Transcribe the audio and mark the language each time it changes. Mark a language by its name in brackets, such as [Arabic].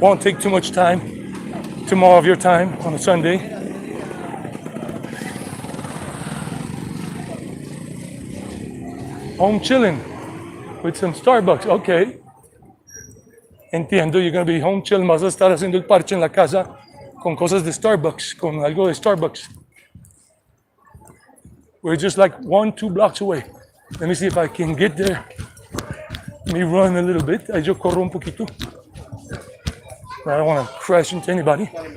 [English] Won't take too much time. Tomorrow of your time on a Sunday. Home chilling with some Starbucks. Okay. Entiendo, you're going to be home chilling. [Spanish] Vas a estar haciendo el parche en la casa con cosas de Starbucks, con algo de Starbucks. [English] We're just like 1-2 blocks away. Let me see if I can get there. Let me run a little bit. [Spanish] Yo corro un poquito. [English] I don't want to crash into anybody.